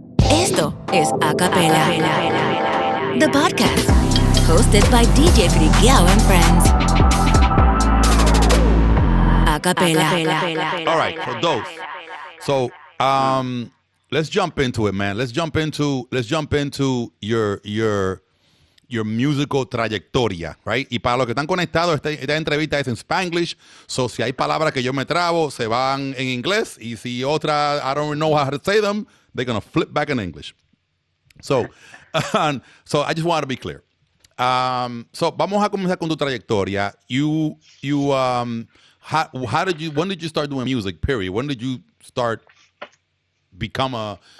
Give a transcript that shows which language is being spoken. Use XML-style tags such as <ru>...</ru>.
<es>Esto es</es> <en>Acapella, the podcast, hosted by DJ Frikkiao and friends. Acapella. All right, for those. So, let's jump into it, man. Let's jump into your musical trayectoria, right?</en> <es>Y para los que están conectados, esta entrevista es en Spanglish. So, si hay palabras que yo me trabo, se van en inglés. Y si otra,</es> <en>I don't know how to say them, they're going to flip back in English. So, so I just want to be clear. So,</en> <es>vamos a comenzar con tu trayectoria.</es> <en>When did you start doing music, period? When did you start become a...</en>